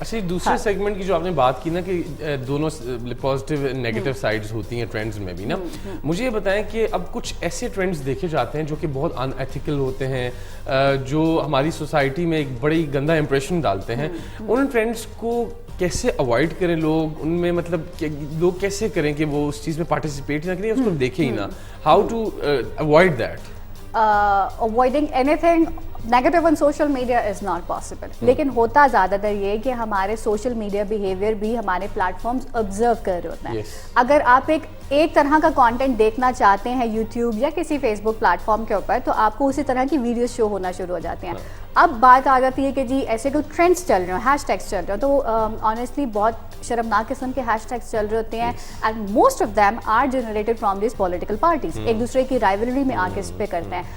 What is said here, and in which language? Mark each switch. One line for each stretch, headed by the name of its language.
Urdu: اچھا, دوسرے سیگمنٹ کی جو آپ نے بات کی نا کہ دونوں پازیٹیو نیگیٹو سائڈز ہوتی ہیں ٹرینڈز میں بھی نا, مجھے یہ بتائیں کہ اب کچھ ایسے ٹرینڈز دیکھے جاتے ہیں جو کہ بہت ان ایتھیکل ہوتے ہیں, جو ہماری سوسائٹی میں ایک بڑی گندا امپریشن ڈالتے ہیں, ان ٹرینڈز کو کیسے اوائڈ کریں لوگ, ان میں مطلب لوگ کیسے کریں کہ وہ اس چیز میں پارٹیسپیٹ نہ کریں, اس کو دیکھیں ہی نہ,
English: How to avoid that? Avoiding anything negative on social media is not possible.
Urdu: لیکن ہوتا زیادہ تر یہ کہ ہمارے سوشل میڈیا بیہیویئر بھی ہمارے پلیٹ فارمز آبزرو کر رہے ہوتے ہیں. اگر آپ ایک طرح کا کانٹینٹ دیکھنا چاہتے ہیں یوٹیوب یا کسی فیس بک پلیٹ فارم کے اوپر تو آپ کو اسی طرح کی ویڈیوز شو ہونا شروع ہو جاتے ہیں. اب بات آ جاتی ہے کہ جی ایسے کوئی ٹرینڈس چل رہے ہیں, ہیش ٹیگس چل رہے ہیں, تو آنیسٹلی بہت شرمناک قسم کے ہیش ٹیگس چل رہے ہوتے ہیں,
English: and most of them are generated from these political parties,
Urdu: ایک دوسرے کی رائیولری میں آ کے اس پہ کرتے ہیں.